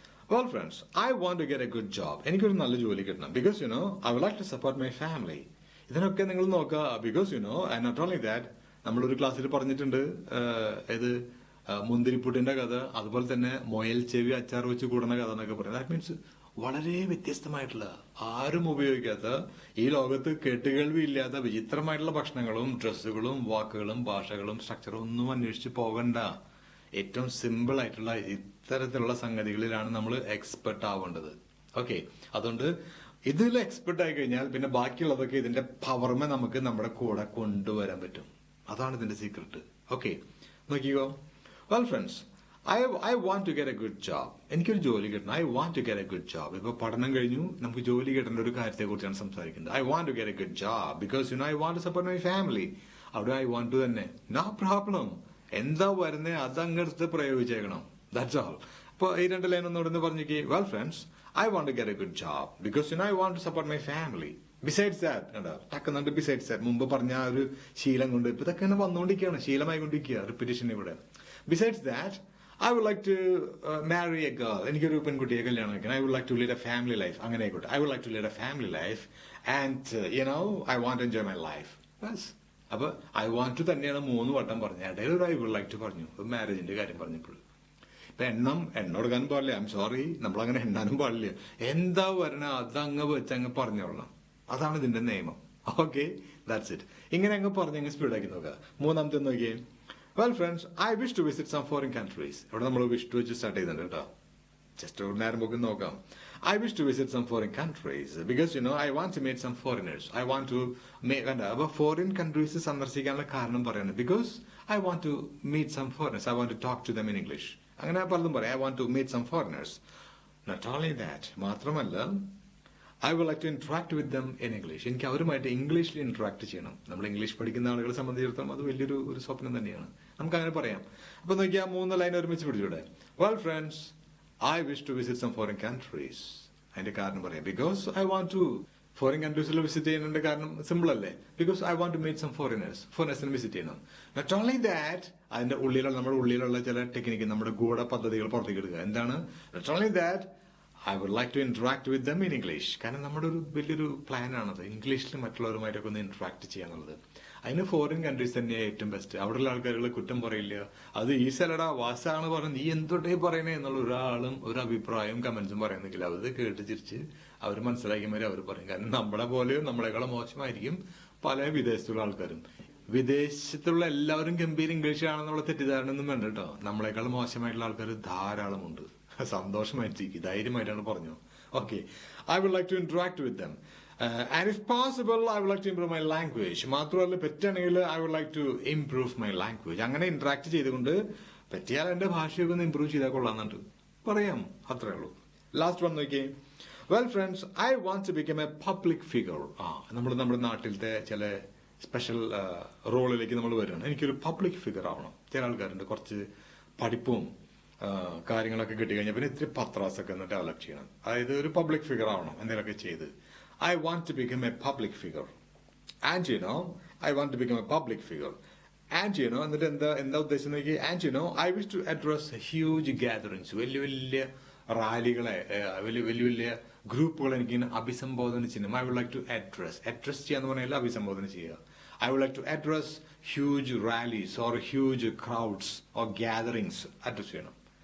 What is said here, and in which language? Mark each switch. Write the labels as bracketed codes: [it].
[en] Well friends, I want to get a good job. [ml] എനിക്കൊരു നല്ല ജോലി കിട്ടണം. [en] Because I would like to support my family. [ml] ഇതിനൊക്കെ നിങ്ങൾ നോക്കുക. [en] Because and not only that, [ml] നമ്മളൊരു ക്ലാസ്സിൽ പറഞ്ഞിട്ടുണ്ട് ഇത് മുന്തിരിപ്പുട്ടിന്റെ കഥ, അതുപോലെ തന്നെ മൊയൽ ചെവി അച്ചാർ വെച്ച് കൂടുന്ന കഥ എന്നൊക്കെ പറയും. ദാറ്റ് മീൻസ് വളരെ വ്യത്യസ്തമായിട്ടുള്ള ആരും ഉപയോഗിക്കാത്ത ഈ ലോകത്ത് കേട്ടുകേൾവി ഇല്ലാത്ത വിചിത്രമായിട്ടുള്ള ഭക്ഷണങ്ങളും ഡ്രസ്സുകളും വാക്കുകളും ഭാഷകളും സ്ട്രക്ചറും ഒന്നും അന്വേഷിച്ച് പോകണ്ട. ഏറ്റവും സിമ്പിൾ ആയിട്ടുള്ള ഇത്തരത്തിലുള്ള സംഗതികളിലാണ് നമ്മൾ എക്സ്പെർട്ട് ആവേണ്ടത്. ഓക്കെ, അതുകൊണ്ട് ഇതിൽ എക്സ്പെർട്ട് ആയി കഴിഞ്ഞാൽ പിന്നെ ബാക്കിയുള്ളതൊക്കെ ഇതിന്റെ പവർമേ നമുക്ക് നമ്മുടെ കൂടെ കൊണ്ടുവരാൻ പറ്റും. അതാണ് ഇതിന്റെ സീക്രട്ട്. ഓക്കെ, നോക്കിക്കോ. Well friends, [en] I want to get a good job. [ml] എനിക്കൊരു ജോലി കിട്ടണം. [en] I want to get a good job. [ml] ഇപ്പൊ പഠനം കഴിഞ്ഞു നമുക്ക് ജോലി കിട്ടേണ്ട ഒരു കാര്യത്തെ കുറിച്ചാണ് സംസാരിക്കുന്നത്. [en] I want to get a good job because I want to support my family. അവിടെ I want to തന്നെ. No problem. [ml] എന്താ വരുന്നേ അതങ്ങടുത്ത് പ്രയോഗിച്ചേക്കണം. [en] That's all. [ml] അപ്പൊ ഈ രണ്ട് ലൈൻ ഒന്നുകൂടെ പറഞ്ഞേക്ക്. [en] Well friends, I want to get a good job because I want to support my family. [ml] Besides that കണ്ടോ ടക്കുന്നുണ്ട് ബിസൈഡ്സ് ദാറ്റ് മുമ്പ് പറഞ്ഞ ആ ഒരു ശീലം കൊണ്ട് ഇപ്പൊ ഇതൊക്കെ വന്നുകൊണ്ടിരിക്കുകയാണ് ശീലമായി കൊണ്ടിരിക്കുക റിപ്പീറ്റേഷൻ ഇവിടെ besides that [en] I would like to marry a girl. [ml] എനിക്കൊരു പെൺകുട്ടിയെ കല്യാണം കഴിക്കണം. [en] I would like to lead a family life. [ml] അങ്ങനെ ആയിക്കോട്ടെ. [en] I would like to lead a family life and I want to enjoy my life. Yes. [ml] അപ്പൊ [en] I want to [ml] തന്നെയാണ് 3 വട്ടം പറഞ്ഞത്. ഇടയിൽ ഒരു [en] I would like to [ml] പറഞ്ഞു മാരേജിന്റെ കാര്യം പറഞ്ഞപ്പോൾ. ഇപ്പൊ എണ്ണം കൊടുക്കാനും പാടില്ല. [en] I'm sorry [ml] നമ്മളങ്ങനെ എണ്ണാനും പാടില്ല. എന്താ വരണ അതങ്ങ് വെച്ചങ്ങ് പറഞ്ഞോളാം. അതാണ് ഇതിന്റെ നിയമം. [en] Okay that's it. [ml] ഇങ്ങനെ അങ്ങ് പറഞ്ഞങ്ങ് സ്പീഡാക്കി നോക്കുക. മൂന്നാമത്തെ നോക്കിയേ. [en] Well friends, I wish to visit some foreign countries. [ml] ഇവിടെ നമ്മൾ wish to വെച്ച് സ്റ്റാർട്ട് ചെയ്യുന്നുണ്ട് കേട്ടോ. ജസ്റ്റ് ഒരു നേരം പോക്ക് നോക്കാം. [en] I wish to visit some foreign countries because I want to meet some foreigners. I want to [ml] അപ്പൊ ഫോറിൻ കൺട്രീസ് സന്ദർശിക്കാനുള്ള കാരണം പറയുന്നത് [en] because I want to meet some foreigners. I want to talk to them in English. [ml] അങ്ങനെ പലതും പറയാം. [en] I want to meet some foreigners. Not only that, മാത്രമല്ല I would like to interact with them in English. [ml] എനിക്ക് അവരുമായിട്ട് ഇംഗ്ലീഷിൽ interact ചെയ്യണം. നമ്മൾ English പഠിക്കുന്ന ആളുകളെ സംബന്ധിച്ചിടത്തോളം അത് വലിയൊരു സ്വപ്നം തന്നെയാണ്. നമുക്ക് അങ്ങനെ പറയാം. അപ്പൊ നോക്കിയാ 3 ലൈൻ ഒരുമിച്ച് പിടിച്ചൂടെ. [en] Well friends, I wish to visit some foreign countries. [ml] അതിന്റെ കാരണം പറയാം. [en] Because I want to [ml] foreign കൺട്രീസിൽ visit ചെയ്യുന്നതിന്റെ കാരണം സിമ്പിൾ അല്ലേ. [en] Because I want to meet some [ml] ഫോറിനേഴ്സിനെ visit ചെയ്യണം. [en] Not only that, [ml] അതിന്റെ നമ്മുടെ ഉള്ളിലുള്ള ചില ടെക്നിക്ക് നമ്മുടെ ഗൂഢ പദ്ധതികൾ പുറത്തേക്ക് എടുക്കുക. എന്താണ്? [en] Not only that, I would like to interact with them in English. [ml] കാരണം നമ്മുടെ ഒരു വലിയൊരു പ്ലാനാണത്. ഇംഗ്ലീഷിൽ മറ്റുള്ളവരുമായിട്ടൊക്കെ ഒന്ന് ഇന്ററാക്ട് ചെയ്യാന്നുള്ളത്. അതിന് ഫോറിൻ കൺട്രീസ് തന്നെയാണ് ഏറ്റവും ബെസ്റ്റ്. അവിടെയുള്ള ആൾക്കാരുകൾ കുറ്റം പറയില്ല. അത് ഈ സ്ഥലടാ വാസാണ് പറഞ്ഞത് നീ എന്തൊട്ടേ പറയണേ എന്നുള്ള ഒരാളും ഒരു അഭിപ്രായവും കമന്റ്സും പറയുന്നെങ്കിൽ അത് കേട്ട് ചിരിച്ച് അവർ മനസ്സിലാക്കിയമാര് അവർ പറയും. കാരണം നമ്മളെ പോലെയോ നമ്മളെക്കാളും മോശമായിരിക്കും പല വിദേശത്തുള്ള ആൾക്കാരും. വിദേശത്തുള്ള എല്ലാവരും ഗംഭീര ഇംഗ്ലീഷാണെന്നുള്ള തെറ്റിദ്ധാരണ ഒന്നും വേണ്ട കേട്ടോ. നമ്മളെക്കാളും മോശമായിട്ടുള്ള ആൾക്കാർ ധാരാളമുണ്ട്. സന്തോഷമായിട്ടിരിക്കും. ധൈര്യമായിട്ടാണ് പറഞ്ഞു. Okay. [en] I would like to interact with them. And if possible, I would like to improve my language. [ml] മാത്രമല്ല പറ്റുകയാണെങ്കിൽ [en] I would like to improve my language. [ml] അങ്ങനെ ഇന്ററാക്ട് ചെയ്തുകൊണ്ട് പറ്റിയാൽ എന്റെ ഭാഷയൊക്കെ ഒന്ന് ഇമ്പ്രൂവ് ചെയ്താൽ കൊള്ളാന്നുണ്ട് പറയാം. അത്രേ ഉള്ളൂ. ലാസ്റ്റ് വൺ നോക്കിയേ. [en] Well friends, I want to become a public figure. [ml] നമ്മുടെ നാട്ടിലത്തെ ചില സ്പെഷ്യൽ റോളിലേക്ക് നമ്മൾ വരികയാണ്. എനിക്കൊരു പബ്ലിക് ഫിഗർ ആവണം. ചില ആൾക്കാരുണ്ട് കുറച്ച് പഠിപ്പും കാര്യങ്ങളൊക്കെ കിട്ടിക്കഴിഞ്ഞാൽ പിന്നെ ഇത്തിരി പത്രാസൊക്കെ ഒന്ന് ഡെവലപ്പ് ചെയ്യണം. അതായത് ഒരു പബ്ലിക് ഫിഗർ ആവണം എന്തെങ്കിലുമൊക്കെ ചെയ്ത്. [en] I want to become a public figure. And I want to become a public figure. [ml] And എന്നിട്ട് എന്താ ഉദ്ദേശം നോക്കി. [en] And I wish to address huge gatherings. [ml] വലിയ വലിയ റാലികളെ വലിയ ഗ്രൂപ്പുകൾ എനിക്ക് അഭിസംബോധന ചെയ്യണം. [en] I would like to address [ml] ചെയ്യാന്ന് പറഞ്ഞാൽ അഭിസംബോധന ചെയ്യുക. [en] I would like to address huge rallies or huge crowds or gatherings address ചെയ്യണം.